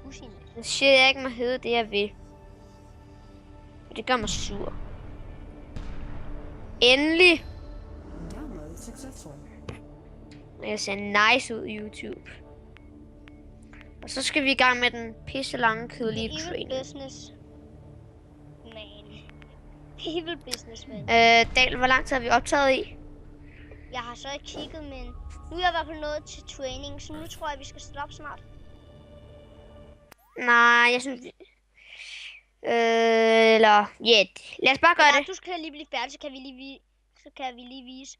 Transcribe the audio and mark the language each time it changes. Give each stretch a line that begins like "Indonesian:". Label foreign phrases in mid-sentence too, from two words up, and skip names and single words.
Danish: Så siger jeg ikke må hedde det, jeg vil. Og det gør mig sur. Endelig. Jeg ser nice ud i YouTube. Og så skal vi i gang med den pisse lange, kedelige training.
English: Business. Man. Evil businessman.
Danish: Dal, hvor lang tid har vi optaget i? Jeg har så ikke kigget, men nu er jeg i hvert fald nået til training, så nu tror jeg, vi skal stoppe snart. Nej, jeg synes... Eller... Ja, lad os bare gøre det. Du skal lige blive færdig, så kan vi lige vise.